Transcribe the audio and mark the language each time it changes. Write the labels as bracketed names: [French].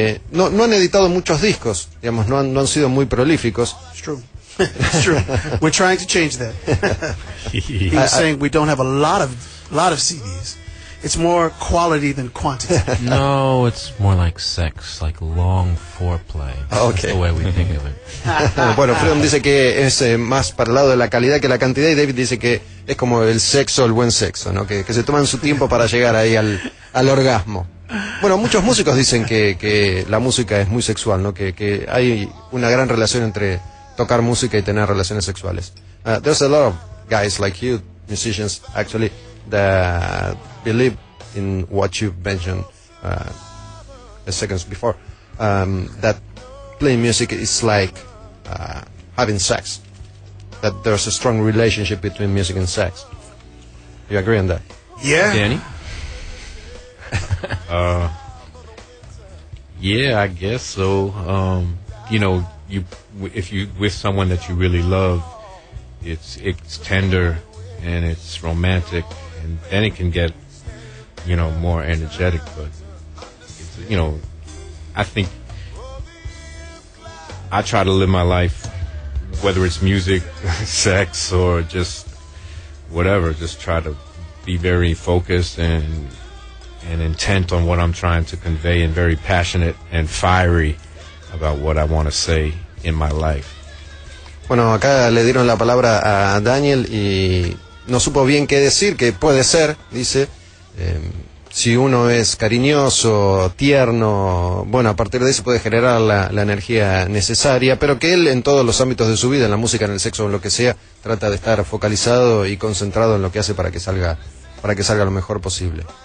[Spanish] No han editado muchos discos, digamos, no han sido muy prolíficos. [English] It's true. We're trying to change that. He was saying we don't have a lot of CDs. It's more quality than quantity. No, it's more like sex, like long foreplay. Okay. That's the way we think of it. [Spanish] Bueno, Freedom dice que es más para el lado de la calidad que la cantidad, y David dice que es como el sexo, el buen sexo, ¿no? Que se toman su tiempo para llegar ahí al orgasmo. Bueno, muchos músicos dicen que la música es muy sexual, ¿no? Que hay una gran relación entre tocar música y tener relaciones sexuales. [English] There's a lot of guys like you, musicians, actually, that believe in what you mentioned seconds before, that playing music is like having sex, that there's a strong relationship between music and sex. You agree on that? Yeah. Danny? Yeah, I guess so. You know, if you with someone that you really love, it's tender and it's romantic, and then it can get, you know, more energetic. But it's, you know, I think I try to live my life, whether it's music, sex, or just whatever, just try to be very focused and intent on what I'm trying to convey, and very passionate and fiery about what I want to say in my life. [Spanish] Bueno, acá le dieron la palabra a Daniel y no supo bien qué decir, que puede ser, dice, si uno es cariñoso, tierno, bueno, a partir de eso puede generar la energía necesaria, pero que él en todos los ámbitos de su vida, en la música, en el sexo, en lo que sea, trata de estar focalizado y concentrado en lo que hace para que salga lo mejor posible.